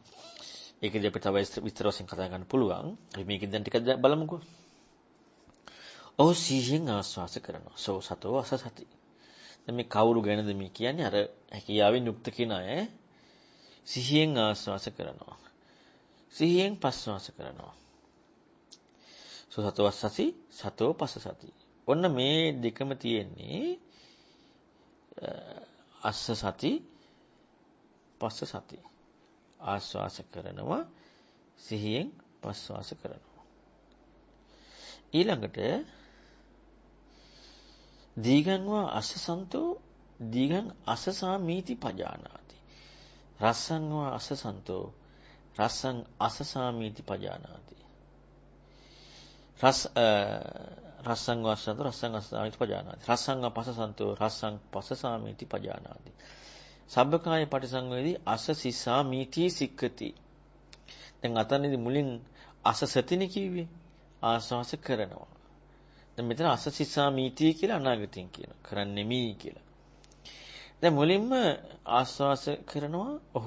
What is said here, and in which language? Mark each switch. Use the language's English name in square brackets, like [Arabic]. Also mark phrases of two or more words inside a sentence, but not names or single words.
[Sinhala] ඒකදී අපිට තව විස්තර වශයෙන් කතා කරන්න පුළුවන්. අපි මේකෙන් දැන් ටිකක් බලමුකෝ. ඔහු සිහියෙන් ආස්වාස කරනවා. [Pali] සෝ සතෝ වස සති. [Sinhala] දැන් මේ කවුරු ගැනද මේ කියන්නේ? අර හැකියාවෙන් යුක්ත කෙනා සිහියෙන් ආස්වාස කරනවා. සිහියෙන් පස්වාස කරනවා. [Pali] සෝ සතෝ වස සති සතෝ පස්ස සති. [Sinhala] ඔන්න මේ දෙකම තියෙන්නේ [Pali] අස්ස සති පස්ස සති. [Sinhala] ආස්වාස කරනවා සිහියෙන් පස්වාස කරනවා. [Pali] ඊළඟට දීගංවා අස්සසන්තෝ දීගං අස්සසාමීති පජානාති. රස්සංවා අස්සසන්තෝ රස්සං අස්සසාමීති පජානාති. රස්සං වස්සන්තෝ රස්සං අස්සසාමීති පජානාති. රස්සං අපස්සසන්තෝ රස්සං පස්සසාමීති පජානාති. සබ්බකාය පටිසංවේදී අස්සසිසාමීති සික්ඛති. [Sinhala] දැන් අතනදී මුලින් අස්සසතිනේ කිව්වේ ආස්වාස කරනවා. දැන් මෙතන අස්සසිසාමීති කියලා අනාගතයෙන් කියනවා. කරන්නේ මී කියලා. දැන් මුලින්ම ආස්වාස කරනවා ඔහු.